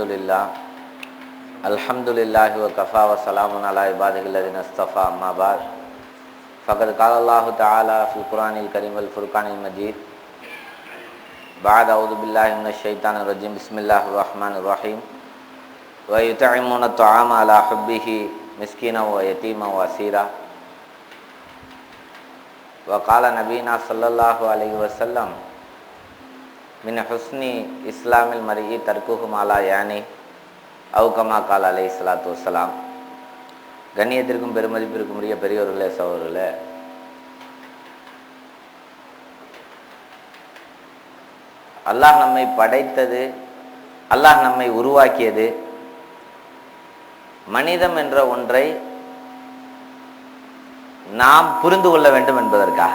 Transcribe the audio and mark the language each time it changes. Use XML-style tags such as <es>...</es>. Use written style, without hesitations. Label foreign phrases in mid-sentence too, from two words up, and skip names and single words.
<ar>لله الحمد لله وكفى وسلام على عباده الذين اصطفى أما بعد فقد قال الله تعالى في القرآن الكريم والفرقان المجيد بعد أعوذ بالله من الشيطان الرجيم بسم الله الرحمن الرحيم ويطعمون الطعام على حبه مسكينا ويتيما وأسيرا وقال نبينا صلى الله عليه وسلم من حسن إسلام المرء تركه ما لا يعني أو كما قال عليه الصلاة والسلام.</ar> <ta>கண்ணியத்திற்கும் பெருமதிப்பிற்கும் உரிய பெரியோர்களே சகோதரர்களே, அல்லாஹ் நம்மை படைத்தது, அல்லாஹ் நம்மை உருவாக்கியது மனிதம் என்ற ஒன்றை நாம் புரிந்து கொள்ள வேண்டும் என்பதற்காக.</ta>